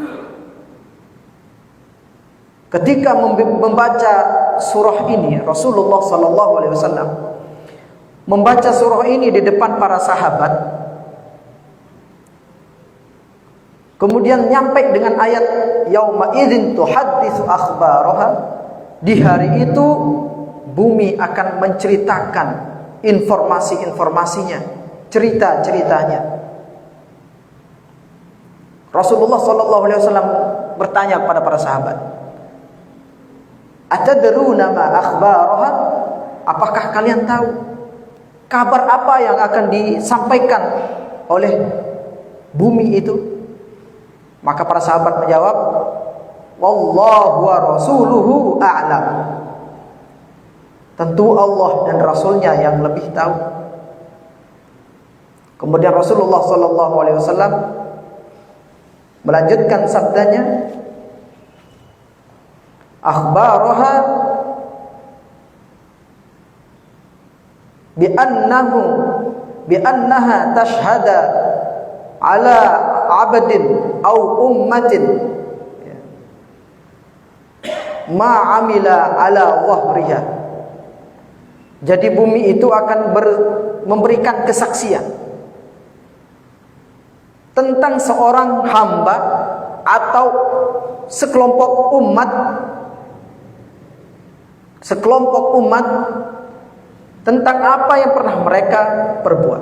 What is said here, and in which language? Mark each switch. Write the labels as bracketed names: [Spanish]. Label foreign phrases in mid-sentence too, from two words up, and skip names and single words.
[Indonesian] Ketika membaca surah ini, Rasulullah SAW membaca surah ini di depan para sahabat, kemudian nyampe dengan ayat [Arabic] يومئذ تحدث أخبارها. [Indonesian] Di hari itu bumi akan menceritakan informasi-informasinya, cerita-ceritanya. Rasulullah SAW bertanya kepada para sahabat, [Arabic] أتدرون ما أخبارها? [Indonesian] Apakah kalian tahu kabar apa yang akan disampaikan oleh bumi itu? Maka para sahabat menjawab, [Arabic] والله ورسوله أعلم. [Indonesian] Tentu Allah dan Rasulnya yang lebih tahu. Kemudian Rasulullah SAW melanjutkan sabdanya, [Arabic] أخبارها بأنها تشهد على عبد أو أمة ما عمل على ظهرها. [Indonesian] Jadi bumi itu akan memberikan kesaksian tentang seorang hamba atau sekelompok umat tentang apa yang pernah mereka perbuat.